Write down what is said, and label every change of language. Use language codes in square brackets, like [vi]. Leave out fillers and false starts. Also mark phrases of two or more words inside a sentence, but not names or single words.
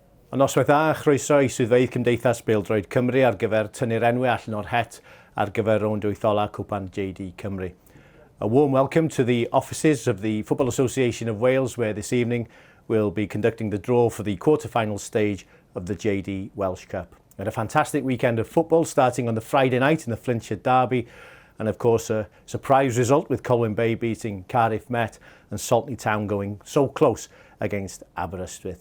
[cy] Yn noswaith dda, chroeso i swyddfeydd Cymdeithas Bêl-droed Cymru ar gyfer tynnu'r enwau allan o'r het ar gyfer rownd wythola Cwpan JD Cymru. [en] A warm welcome to the offices of the Football Association of Wales, where this evening we'll be conducting the draw for the quarter-final stage of the JD Welsh Cup. We had a fantastic weekend of football starting on the Friday night in the Flintshire Derby, and of course a surprise result with Colwyn Bay beating Cardiff Met and SALTNEY Town going so close against ABERYSTWYTH.